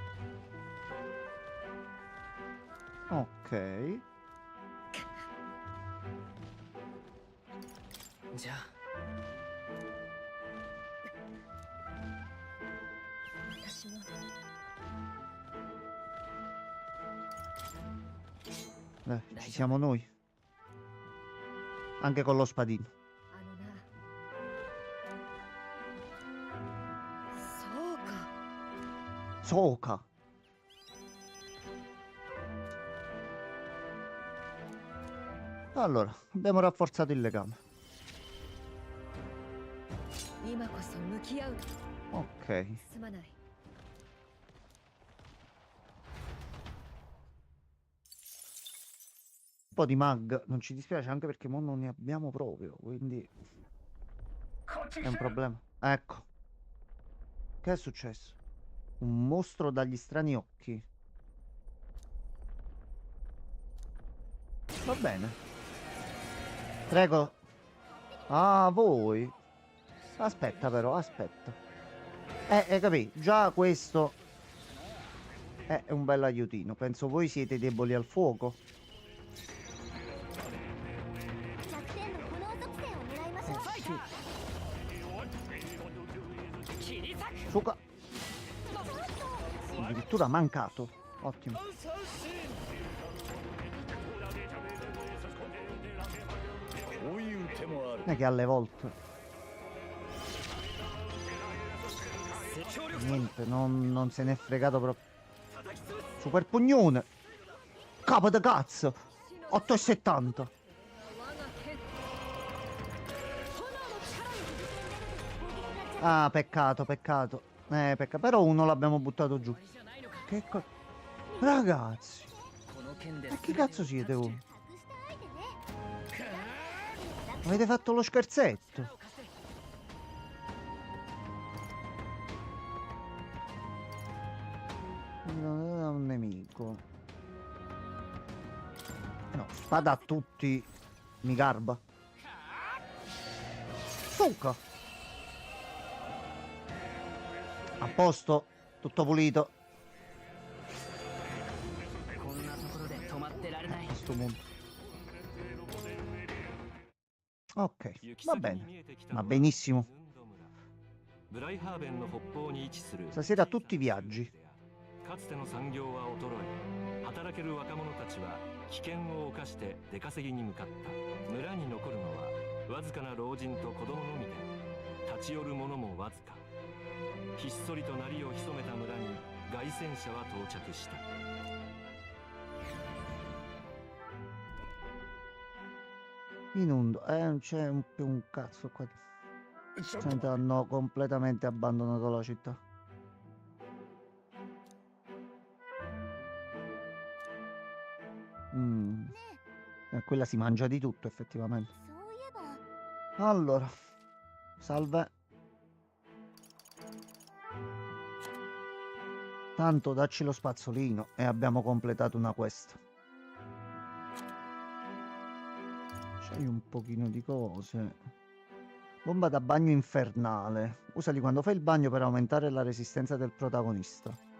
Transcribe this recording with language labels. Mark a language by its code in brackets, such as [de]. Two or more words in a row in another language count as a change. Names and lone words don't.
[it] Ok. [ja] じゃあ私も [it] Ci siamo noi. Anche con lo spadino. [ja] あのな、そうか。 Soka. [it] Allora, abbiamo rafforzato il legame. [ja] 今こそ向き合う。 [it] Ok. [ja] すまない。 [it] Un po' di mag non ci dispiace anche perché mo non ne abbiamo proprio, quindi è un problema. Ecco. Che è successo? Un mostro dagli strani occhi. Va bene. Prego. Ah, voi. Aspetta però, aspetta. Capì, già questo è un bel aiutino. Penso voi siete deboli al fuoco. [ja] 弱点の炎属性を狙いましょう。 Soka. [it] Addirittura mancato. Ottimo. [ja] こういう手もある [it] Non è che alle volte niente, non se n'è fregato proprio. Super pugnone. Capo da cazzo. 8,70. [ja] 我が剣。 [it] Ah, peccato, peccato. Peccato. Però uno l'abbiamo buttato giù. Che Ragazzi, [ja] この剣で [it] ma che cazzo siete voi? [ja] 隠した相手ね。 [it] Avete fatto lo scherzetto? Non è un nemico. No, spada a tutti. Mi garba. Succa. A posto. Tutto pulito. [ja] こんなところで止まってられない [it] A sto punto. Ok, va bene. Va benissimo. Stasera tutti i viaggi. [ja] かつての産業は衰え、働ける若者たちは危険を冒して出稼ぎに向かった。村に残るのはわずかな老人と子供のみで、立ち寄る者もわずか。ひっそりと鳴りを潜めた村に凱旋者は到着した。 [it] Inundo, non c'è più un cazzo qua. Senta, hanno completamente abbandonato la città. Quella si mangia di tutto, effettivamente. [ja] そういえば [it] Allora, salve. Tanto dacci lo spazzolino e abbiamo completato una quest. C'hai un pochino di cose. Bomba da bagno infernale. Usali quando fai il bagno per aumentare la resistenza del protagonista.